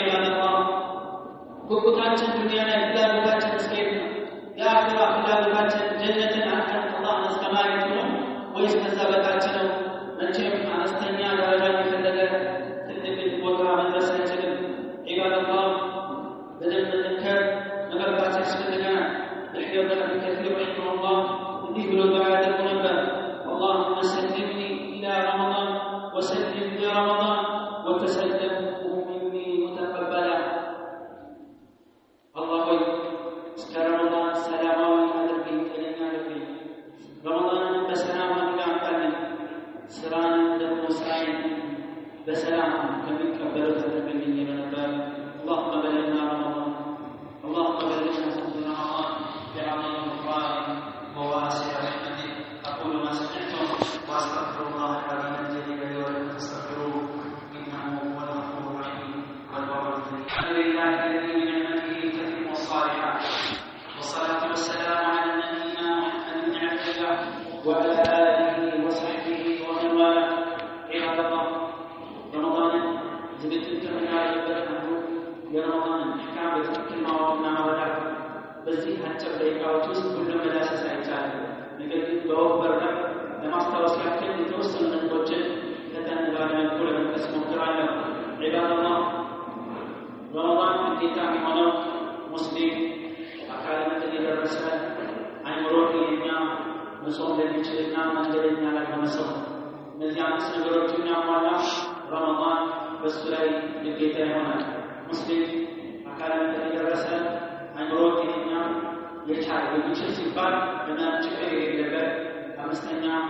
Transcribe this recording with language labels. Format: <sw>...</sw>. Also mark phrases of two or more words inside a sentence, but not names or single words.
<am>ዒባደላህ ጉጉታችን ዱንያ ላይ ፍላጎታችን እስከየት ነው? የአኺራ ፍላጎታችን ጀነትን አልፈን አላህን እስከማግኘት ነው ወይስ ከዛ በታች ነው? መቼም አነስተኛ ደረጃ የፈለገ ትልቅ ቦታ መድረስ አይችልም። ዒባደላህ በደንብ እንከር መበርታት ያስፈልገናል።</am> <ar>يحيى بن أبي كثير رحمه الله</ar> <am>እንዲህ ብሎ ዱዓ ያደርጉ ነበር።</am> <ar>اللهم سلمني إلى رمضان وسلم لرمضان وتسلمه مني متقبلا.</ar> <am>الله እስከ ረመዳን ሰላማዊ አድርገኝ ከለኛ አድርገኝ። ረመዳንን በሰላም አድርገኝ። ስራን ደግሞ ስራዬን በሰላም ከሚቀበሉት አድርገኝ ነበር።</am> <ar>اللهم بلغنا رمضان اللهم بلغنا رمضان بعظيم غفرانك وواسع رحمتك. أقول ما سمعتم وأستغفر الله العظيم الجليل لي ولكم فاستغفروه إنه هو الغفور الرحيم والبر الكريم. الحمد لله الذي بنعمته تتم الصالحات والصلاة والسلام على نبينا محمد بن عبد الله وعلى آله وصحبه ومن والاه. عباد الله رمضان زبدت من على</ar> <am>የረመዳን ሕካም በትክክል ማወቅና መረዳት በዚህ አጭር ደቂቃዎች ውስጥ ሁሉም መዳሰስ አይቻልም። ነገር ግን በወበር ላይ ለማስታወስ ያክል የተወሰኑ ነጥቦችን ፈጠን ባለ መልኩ ለመጥቀስ ሞክራለሁ። ዒባደላህ ረመዳን ግዴታ የሚሆነው ሙስሊም አካለ መጠን የደረሰ አይምሮ ጤነኛ መጾም ለሚችልና መንገደኛ ላልሆነ ሰው እነዚህ አምስት ነገሮችን ያሟላ ረመዳን በሱ ላይ ግዴታ ይሆናል። ሙስሊም አካለ መጠን የደረሰ አይምሮ ጤነኛ የቻለ የሚችል ሲባል ምንም ችግር የሌለበት አምስተኛ</am>